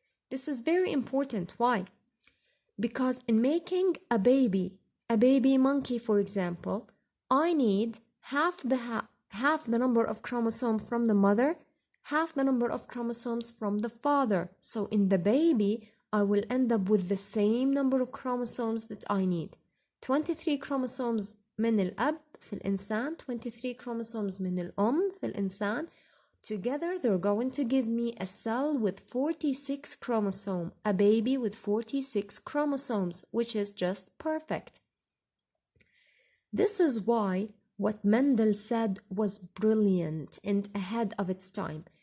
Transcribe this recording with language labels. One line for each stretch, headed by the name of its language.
English: This is very important. Why? Because in making a baby monkey, for example, I need half the number of chromosomes from the mother, half the number of chromosomes from the father. So in the baby, I will end up with the same number of chromosomes that I need.
Arabic: 23 chromosomes من الأب في الإنسان, 23 chromosomes من الأم في الإنسان.
English: Together, they're going to give me a cell with 46 chromosomes, a baby with 46 chromosomes, which is just perfect. This is why what Mendel said was brilliant and ahead of its time.